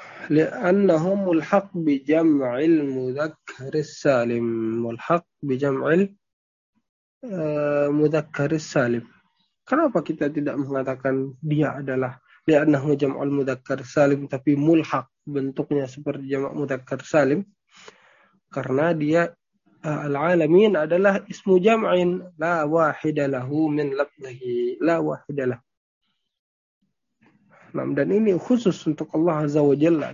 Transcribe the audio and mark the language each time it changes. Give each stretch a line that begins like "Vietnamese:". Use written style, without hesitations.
Arabic: لأنهم ملحق بجمع المذكر السالم. ملحق بجمع المذكر السالم.
Indonesian: Kenapa kita tidak mengatakan dia adalah
Arabic: لأنه جمع المذكر السالم
Indonesian: tapi ملحق, bentuknya seperti جمع مذكر سالم. Karena dia
Arabic: العالمين
Indonesian: adalah
Arabic: اسم جمع لا واحد له من لفظه لا واحد له.
Indonesian: Dan ini khusus untuk Allah Azza wa Jalla.